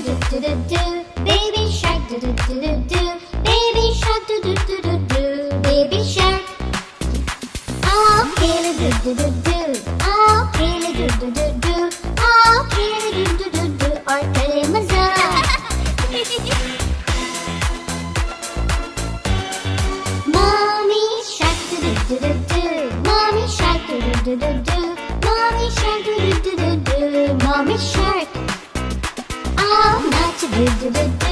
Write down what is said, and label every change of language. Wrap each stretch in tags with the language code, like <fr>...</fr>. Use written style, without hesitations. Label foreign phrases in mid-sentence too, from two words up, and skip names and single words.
<en>do do do. Baby shark do do do do do. Baby shark do do do do do. Baby shark. Oh, Kaylee do do do do. Oh, Kaylee do do do do. Oh, Kaylee do do do do.</en> <hi>और करे मजा.</hi> <en>Mommy shark do do do do do. Mommy shark do do do do do. Mommy shark do do do do do. Mommy shark. Oh, not to do do do do.</en>